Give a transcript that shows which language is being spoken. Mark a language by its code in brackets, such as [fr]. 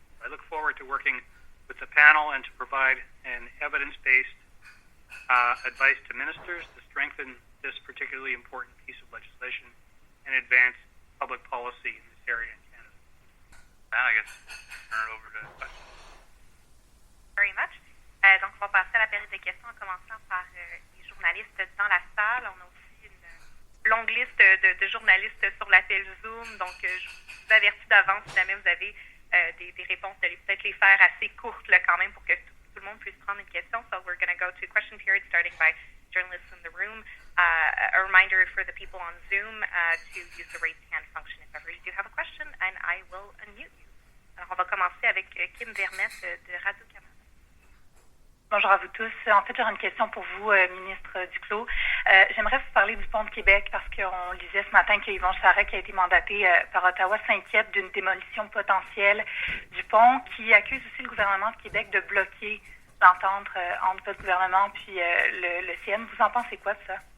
[en] I look forward to working with the panel and to provide an evidence-based advice to ministers to strengthen this particularly important piece of legislation and advance public policy in this area in Canada. And I guess turn it over to questions. Very much. [fr] Donc, on va passer à la période de questions en commençant par les journalistes dans la salle. On a aussi une longue liste de journalistes sur l'appel Zoom. Donc, je vous avertis d'avance si jamais vous avez des réponses, de peut-être les faire assez courtes là, quand même pour que tout le monde puisse prendre une question. [en] So we're going to go to question period starting by journalists in the room. A reminder for the people on Zoom to use the raise hand function if ever you do have a question, and I will unmute you. [fr] Alors, on va commencer avec Kim Vermette de Radio-Canada. Bonjour à vous tous. En fait, j'aurais une question pour vous, ministre Duclos. J'aimerais vous parler du pont de Québec parce qu'on lisait ce matin que Yvon Charest, qui a été mandaté par Ottawa, s'inquiète d'une démolition potentielle du pont, qui accuse aussi le gouvernement de Québec de bloquer l'entente entre votre gouvernement puis le CN. Vous en pensez quoi de ça?